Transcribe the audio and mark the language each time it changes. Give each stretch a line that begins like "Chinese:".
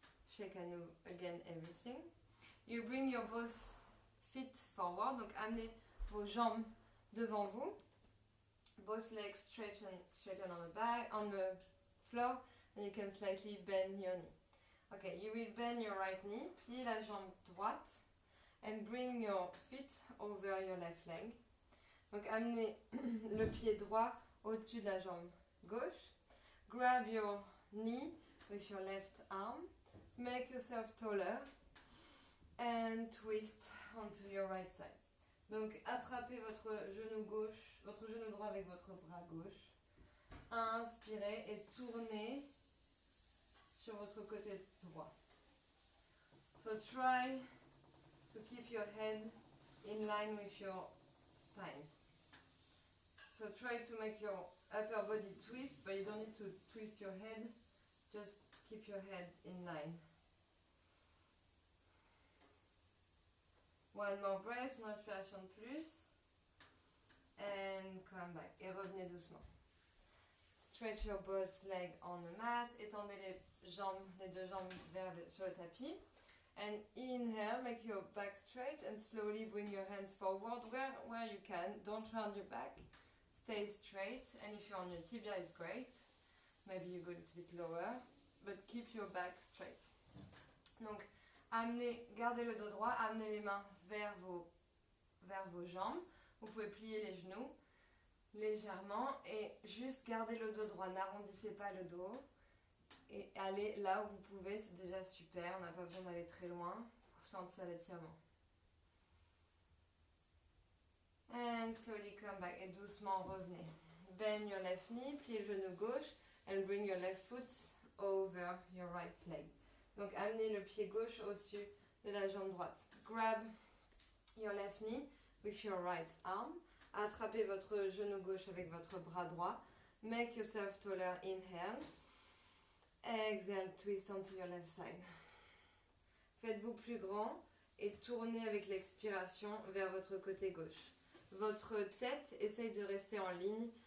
English: Shake again everything. You bring your both feet forward.
French: Donc amenez vos jambes devant vous.
English: Both legs straighten on the back, on the floor. And you can slightly bend your knee. Okay, you will bend your right knee.
French: Pliez la jambe droite.
English: And bring your feet over your left leg.
French: Donc amenez le pied droit au-dessus de la jambe gauche.
English: Grab your knee with your left arm. Make yourself taller. And twist onto your right side.
French: Donc attrapez votre genou gauche, votre genou droit avec votre bras gauche. Inspirez et tournez sur votre côté droit.
English: So try to keep your head in line with your spine. So try to make your upper body twist, but you don't need to twist your head. Just keep your head in line. One more breath,
French: une respiration de plus.
English: And come back.
French: Et revenez doucement.
English: Stretch your both legs on the mat.
French: Étendez les deux jambes sur le tapis.
English: And inhale, make your back straight and slowly bring your hands forward where you can. Don't round your back. Stay straight. And if you're on your tibia, it's great. Maybe you go a little bit lower. But keep your back straight.
French: Donc, gardez le dos droit, amenez les mains vers vos jambes. Vous pouvez plier les genoux légèrement et juste gardez le dos droit. N'arrondissez pas le dos. Et allez là où vous pouvez, c'est déjà super. On n'a pas besoin d'aller très loin pour sentir l'étirement.
English: And slowly come back.
French: Et doucement revenez.
English: Bend your left knee,
French: pliez le genou gauche.
English: And bring your left foot over your right leg.
French: Donc amenez le pied gauche au-dessus de la jambe droite.
English: Grab your left knee with your right arm.
French: Attrapez votre genou gauche avec votre bras droit.
English: Make yourself taller, inhale. Exhale, twist onto your left side.
French: Faites-vous plus grand et tournez avec l'expiration vers votre côté gauche. Votre tête essaye de rester en ligne